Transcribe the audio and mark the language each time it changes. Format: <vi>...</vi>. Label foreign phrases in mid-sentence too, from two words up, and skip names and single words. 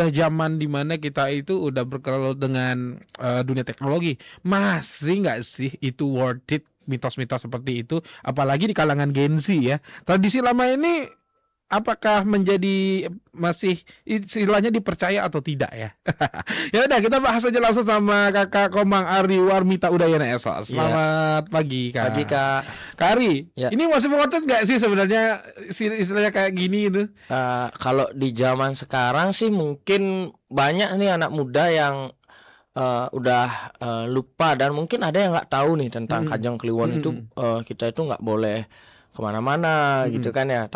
<id>Udah zaman dimana kita itu udah berkelut dengan dunia teknologi. Masih nggak sih itu</id> <en>worth it</en> <id>mitos-mitos seperti itu? Apalagi di kalangan Gen Z ya. Tradisi lama ini apakah menjadi masih istilahnya dipercaya atau tidak ya? Ya udah kita bahas aja langsung sama Kakak Komang Ari Warmita Udayana Esa. Selamat pagi Kak. Pagi Kak. Kak Ari, Ya. ini masih mengotot nggak sih sebenarnya istilahnya kayak gini itu? Kalau di zaman sekarang sih mungkin banyak nih anak muda yang udah lupa dan mungkin ada yang nggak tahu nih tentang Kanjeng Kliwon itu kita itu nggak boleh kemana-mana gitu kan ya.</id>